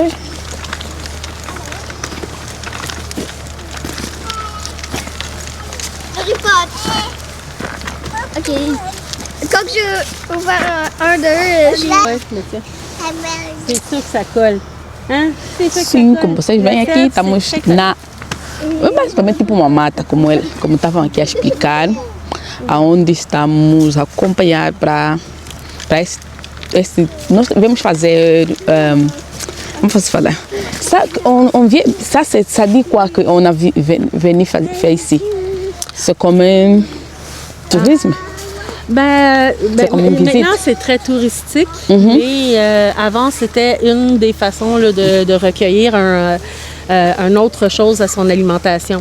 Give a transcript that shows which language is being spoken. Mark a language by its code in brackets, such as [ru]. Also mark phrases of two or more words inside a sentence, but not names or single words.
[fr] Harry Potter. Ok. Quand j'ai ouvert un d'eux, j'ai... Ouais, mais tiens, c'est sûr que ça colle. Hein? C'est sûr que [pt] Sim, [fr] ça [pt] como [fr] colle. [pt] vocês veem [fr] Le [pt] aqui, [fr] sel, [pt] estamos [fr] c'est très [pt] na... É basicamente tipo uma mata, como estavam aqui a explicar, aonde estamos a acompanhar para nós vamos fazer, vamos falar, [fr] ça, on vient, ça dit quoi qu'on a venu faire ici? C'est comme un tourisme. Ben, comme une visite. maintenant, c'est très touristique. Et avant, c'était une des façons là, de recueillir un autre chose à son alimentation.